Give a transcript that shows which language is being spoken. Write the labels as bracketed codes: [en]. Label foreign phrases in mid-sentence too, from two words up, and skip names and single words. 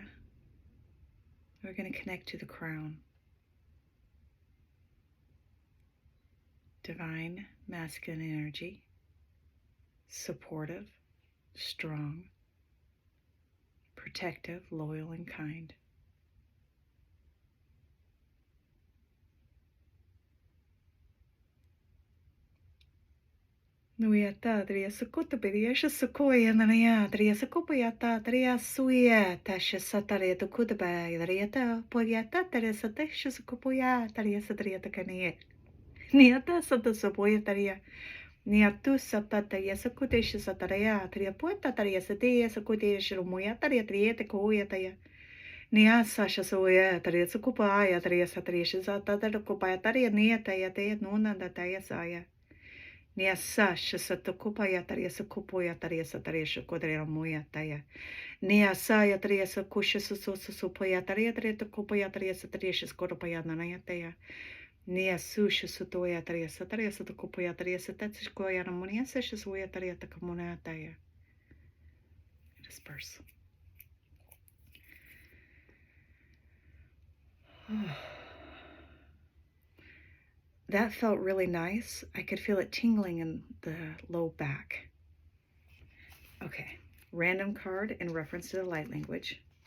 [en] We're going to connect to the crown. Divine masculine energy, supportive, strong, protective, loyal, and kind. Nuiata, Dria Sukuta, Bediasha Sukoya, Nania, Dria Sukupayata, Dria Suya, Tasha Sataria to Kudaba, Dariata, Poyata, Teresa Tesha Sukupoya, Taria Sadriata Kanye. Niata Sata Saboya Taria. Niatu Sata Taria Sakutesha Sataria, Taria Poeta, Taria Satia, Sakutesha Moya, Taria Trieta Koya Taya. Nia Sasha Soya, Taria Sukupaya, Taria Satrisha Sata, Kopaya, Taria Nia Taya, Taya Nuna, Taya Saya. Nia Sasha Satukupaya, Taria Sakupoya, Taria Sataria Kodrea Moya Taya. Nia Saya, Taria Sakusha Susoya, Taria Kopaya, Taria Satrisha Skorpaya, Nanaya Taya. Nia Susha Sutoya, Taria Sataria Satukupoya, Taria Satatskoya, Ramonia Sasha Soya, Taria Takamona Taya. Disperse. That felt really nice. I could feel it tingling in the low back. Okay, random card in reference to the light language.